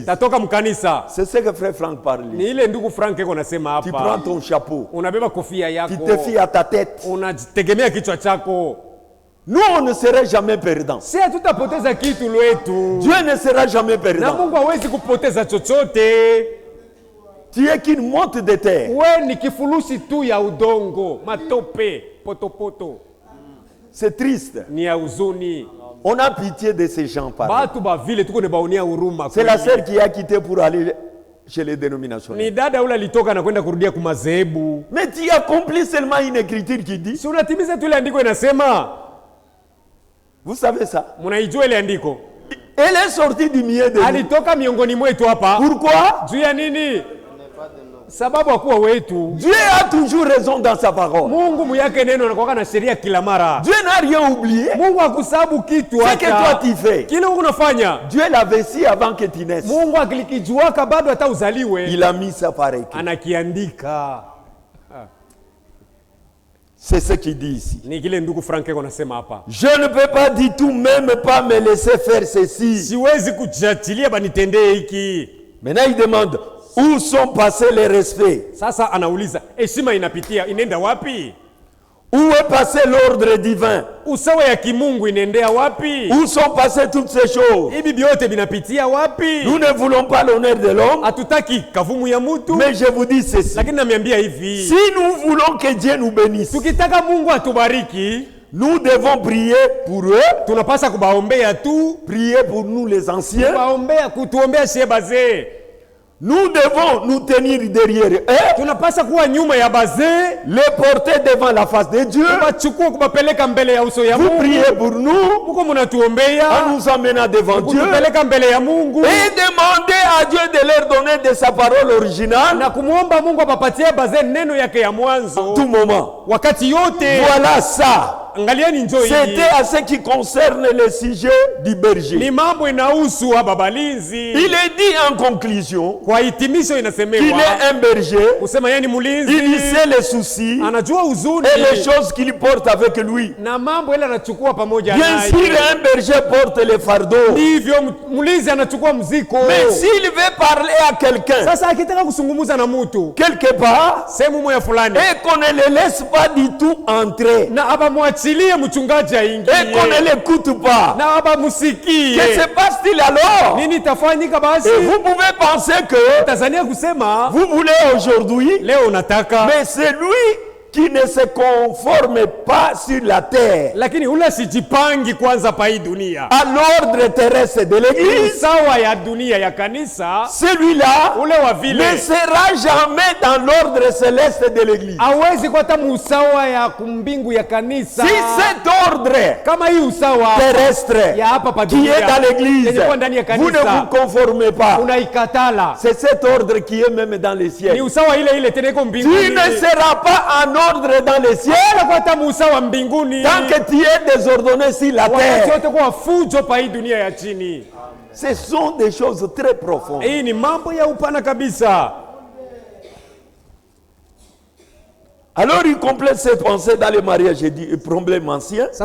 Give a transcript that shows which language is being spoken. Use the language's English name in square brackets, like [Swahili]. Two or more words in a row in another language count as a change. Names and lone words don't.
[French] C'est ce que frère Franck parlait. Tu prends ton chapeau, tu te fies à ta tête. Nous, on ne serait jamais perdants. Dieu ne sera jamais perdant. Tu es qu'une monte de terre. [Swahili] We ni kifurushi tu ya udongo, matope, potopoto. [French] C'est triste. [Swahili] Ni ya huzuni. [French] On a pitié de ces gens pareils. C'est la sœur qui a quitté pour aller chez les dénominations. [Swahili] Ni dada ule alitoka na kwenda kurudia kwa madhehebu. [French] Mais tu accomplis seulement une écriture qui dit. [Swahili] Si unatimiza tu ile andiko inasema. [French] Vous savez ça? [Swahili] Mnaijua ile andiko? [French] Elle est sortie du milieu de nous. [Swahili] Alitoka miongoni mwetu hapa. [French] Pourquoi? [Swahili] Juu ya nini? Sababu akuwa wetu. [French] Dieu a toujours raison dans sa parole. [Swahili] Mungu muyake neno anakuwa na sheria kila mara. [French] Dieu n'a rien oublié. [Swahili] Mungu hakusabu kitu hata. [French] Ce que toi tu fais. [Swahili] Kile unafanya. [French] Dieu l'avait su avant que tu naisses. [Swahili] Mungu akilikijuaka bado hata uzaliwe. [French] Il a mis ça par écrit. [Swahili] Anakiandika. [French] C'est ce qu'il dit ici. [Swahili] Ni kile ndugu Frank anasema hapa. [French] Je ne peux pas du tout même pas me laisser faire ceci. [Swahili] Siwezi kujatilia banitendee hiki. [French] Maintenant il demande où sont passés les respects? [Swahili] Sasa anauliza heshima inapitia inaenda wapi? [French] Où est passé l'ordre divin? [Swahili] Usawa ya kimungu inaendea wapi? [French] Où sont passées toutes ces choses? [Swahili] Hivi vyote vinapitia wapi? [French] Nous ne voulons pas l'honneur de l'homme. [Swahili] Hatutaki kavumu ya mtu. [French] Mais je vous dis ceci. [Swahili] Lakini namiambia hivi. [French] Si nous voulons que Dieu nous bénisse. [Swahili] Tukitaka Mungu atubariki, [French] nous devons prier pour eux. [Swahili] Tunapaswa kubaombea tu. [French] Prier pour nous les anciens. [Swahili] Kutuombea sie bazee. [French] Nous devons nous tenir derrière eux. [Swahili] Tunapaswa kuwa nyuma ya bazee, [French] les porter devant la face de Dieu. [Swahili] Kubachukua kubapeleka mbele ya uso ya Mungu. [French] Vous priez pour nous. [Swahili] Mungu mnatuombea. [French] En nous amenant devant Dieu. [Swahili] Kubapeleka mbele ya Mungu. [French] Et demander à Dieu de leur donner de sa parole originale. [Swahili] Na kumuomba Mungu apapatie bazee neno yake ya mwanzo. [French] Tout moment. [Swahili] Wakati yote. [French] Voilà ça. C'était à ce qui concerne le sujet du berger. [Swahili] Ni mambo inahusu babalinzi. [French] Il est dit en conclusion [Swahili] kwa hitimisho inasemewa [French] qu'il est un berger. [Swahili] Kusema yeye ni mlinzi. [French] Il sait les soucis. [Swahili] Anajua huzuni. [French] Et les choses qu'il porte avec lui. [Swahili] Na mambo ile anachukua pamoja naye. [French] Bien sûr un berger porte les fardeaux. [Swahili] Ndivyo mlinzi anachukua mzigo. [French] Mais s'il veut parler à quelqu'un. [Swahili] Sasa akitaka kusungumuza na mtu. [French] Quelque part. [Swahili] Sehemu moja fulani. [French] Et qu'on ne le laisse pas du tout entrer. [Swahili] Na abamwachilie mchungaji aingie. [French] Et qu'on ne l'écoute pas. [Swahili] Na abamusikie. [French] Que se passe-t-il alors? [Swahili] Nini tafanyika basi? [French] Et vous pouvez penser que [Swahili] Tanzania kusema [French] vous voulez aujourd'hui. [Swahili] Leo unataka. [French] Mais c'est lui qui ne se conforme pas sur la terre. [Swahili] Lakini ule sijipangi kwanza pa hii dunia. [French] À l'ordre terrestre de l'église. [Swahili] Sawa ya dunia ya kanisa. [French] Celui-là [Swahili] ule wa vile [French] ne sera jamais dans l'ordre céleste de l'église. [Swahili] Hawezi kwa tamu usawa ya kumbingu ya kanisa. [French] Si cet ordre [Swahili] kama hii usawa [French] terrestre [Swahili] ya hapa pa [French] dunia qui est dans l'église, vous ne vous conformez pas. [Swahili] Unaikatala. [French] C'est cet ordre qui est même dans les cieux. [Swahili] Ni usawa ile ile tena iko mbinguni. [French] Tu ne seras pas en ordre dans les cieux. Tant que tu es désordonné sur la terre. Ce sont des choses très profondes. Alors il complète ses pensées dans le mariage et dit problème ancien.